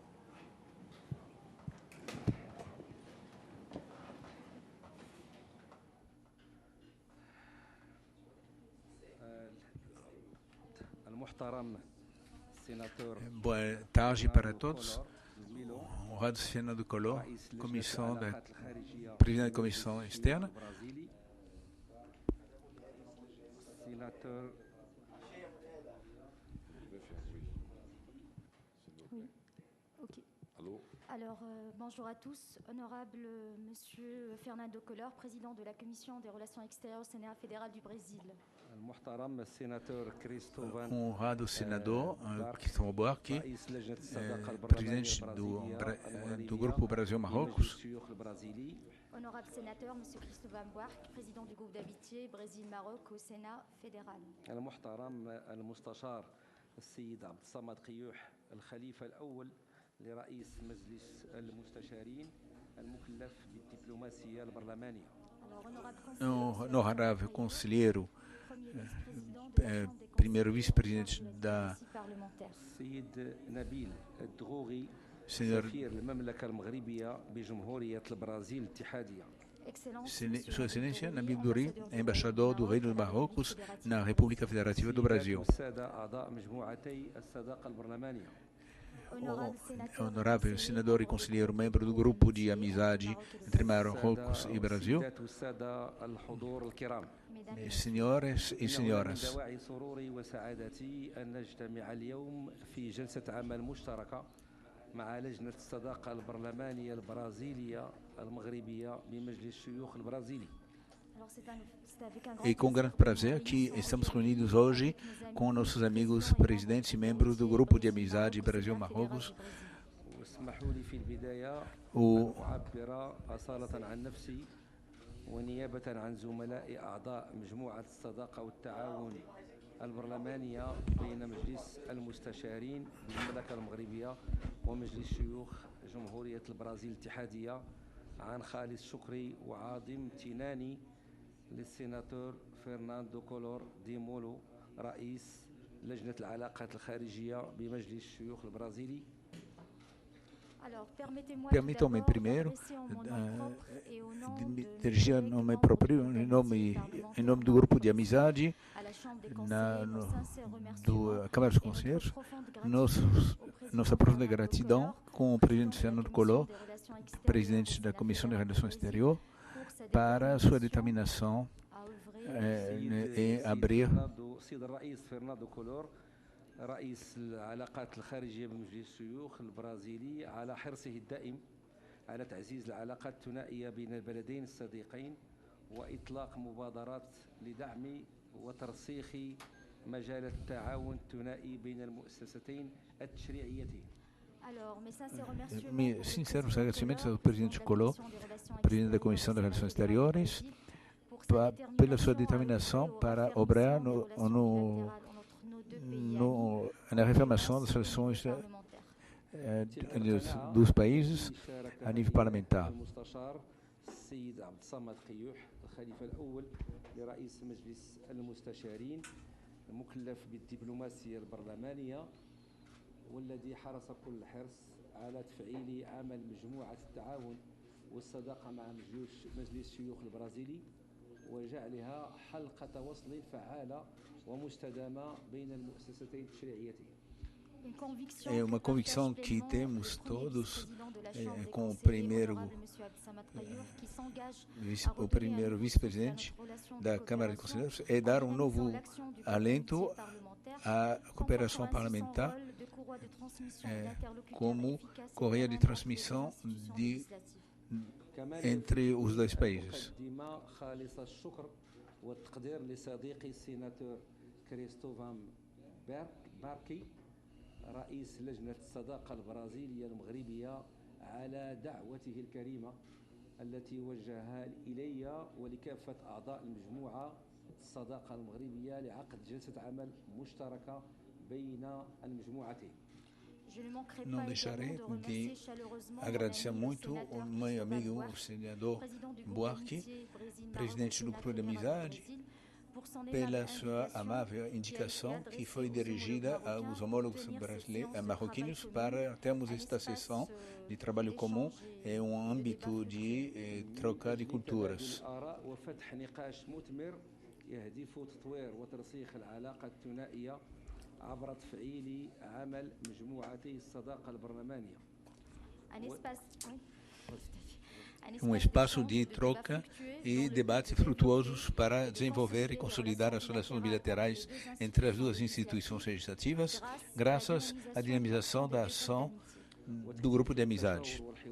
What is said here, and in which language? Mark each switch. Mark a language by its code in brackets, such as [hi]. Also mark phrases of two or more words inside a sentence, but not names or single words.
[pt] Boa tarde para todos. Honrado senador Collor, presidente da Comissão Externa. [fr] Oui. Ok. Alors, bonjour à tous. Honorable Monsieur Fernando Collor, président de la Commission des Relations extérieures au Sénat fédéral du Brésil. [pt] O honrado senador Cristóvão Buarque, presidente do Grupo Brasil-Marrocos. [fr] Honorable sénateur, Monsieur Cristóvão Buarque, président du groupe d'amitié Brésil-Maroc au Sénat fédéral. [ar] المحترم المستشار السيد عبد الصمد قيوح الخليفة الأول لرئيس مجلس المستشارين المكلف بالدبلوماسية البرلمانية. [pt] Honorável conselheiro, primeiro vice-presidente da [ar] السيد نبيل الدغوغي [pt] Senhor, [ar] سفير المملكة المغربية بجمهورية البرازيل الاتحادية. [pt] Sua Excelência Nabil Douri, embaixador do Reino do Marrocos na República Federativa do Brasil. [ar] السادة أعضاء مجموعتي الصداقة البرلمانية. [pt] Honorável senador e conselheiro, membro do Grupo de Amizade entre Marrocos e Brasil. [ar] السادة الحضور الكرام. [pt] Senhoras e senhoras, [ar] دواعي سروري وسعادتي أن نجتمع اليوم في جلسة عمل مشتركة مع لجنة الصداقة البرلمانية البرازيلية المغربية بمجلس الشيوخ البرازيلي. [pt] e com grande prazer que estamos reunidos hoje com nossos amigos presidentes e membros do Grupo de Amizade Brasil-Marrocos. [ar] واسمحوا لي في البداية [pt] O [ar] أن أعبر أصالة عن نفسي ونيابة عن زملاء أعضاء مجموعة الصداقة والتعاون البرلمانية بين مجلس المستشارين بالمملكة المغربية ومجلس شيوخ جمهورية البرازيل الاتحادية عن خالص شكري وعظيم امتناني للسيناتور فرناندو كولور دي مولو رئيس لجنة العلاقات الخارجية بمجلس الشيوخ البرازيلي. [pt] permitam-me primeiro dirigir em nome próprio, em nome do Grupo de Amizade da Câmara dos Conselheiros, nossa profunda gratidão com o presidente Fernando Collor, presidente da Comissão de Relações Exteriores, para sua determinação em abrir [ar] رئيس العلاقات الخارجية بمجلس الشيوخ البرازيلي على حرصه الدائم على تعزيز العلاقات الثنائية بين البلدين الصديقين وإطلاق مبادرات لدعم وترسيخ مجال التعاون الثنائي بين المؤسستين التشريعيتين. [pt] Meus sinceros agradecimentos ao presidente Collor, presidente da Comissão de Relações Exteriores, pela sua determinação para obrar na reafirmação das relações dos países a nível parlamentar. [ar] السيد عبد الصمد قيوح الخليفة الأول لرئيس مجلس المستشارين المكلف بالدبلوماسية البرلمانية والذي حرص كل الحرص على تفعيل عمل مجموعة التعاون والصداقة مع مجلس الشيوخ البرازيلي وجعلها حلقة وصل فعالة ومستدامة بين المؤسستين التشريعيتين. [pt] É uma convicção que temos todos com o primeiro vice-presidente da Câmara de Conselheiros, é dar um novo alento à cooperação parlamentar como correia de transmissão entre os dois países. [ar] والتقدير لصديقي السيناتور كريستوفان باركي رئيس لجنة الصداقة البرازيلية المغربية على دعوته الكريمة التي وجهها إلي ولكافة أعضاء المجموعة الصداقة المغربية لعقد جلسة عمل مشتركة بين المجموعتين. [pt] Não deixarei de agradecer muito ao meu amigo, o senador Buarque, presidente do Grupo de Amizade, pela sua amável indicação que foi dirigida aos homólogos marroquinos para termos esta sessão de trabalho comum em um âmbito de troca de culturas. [ar] عبر تفعيل عمل مجموعتي الصداقة البرلمانية. [pt] Um espaço de troca e debates frutuosos para desenvolver e consolidar as relações bilaterais entre as duas instituições legislativas, graças à dinamização da ação do Grupo de Amizade.